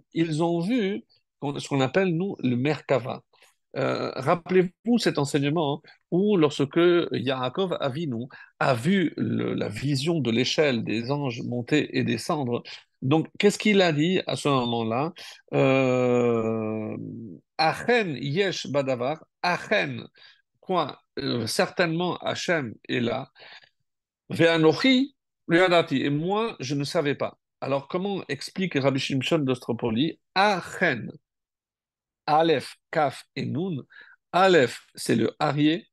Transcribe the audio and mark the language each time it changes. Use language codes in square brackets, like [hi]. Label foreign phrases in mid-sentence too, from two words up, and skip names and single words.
[fr] Ils ont vu ce qu'on appelle, nous, le Merkava. Rappelez-vous cet enseignement où lorsque Yaakov Avinu a vu la vision de l'échelle des anges monter et descendre, donc qu'est-ce qu'il a dit à ce moment-là? [he] אכן יש בדבר, אכן, [fr] quoi? Certainement Hachem est là, [he] ואנכי לא ידעתי, [fr] et moi je ne savais pas. Alors comment explique Rabbi Shimshon d'Ostropoli? Achen, Aleph, Kaf et Nun. Aleph, c'est le Arié.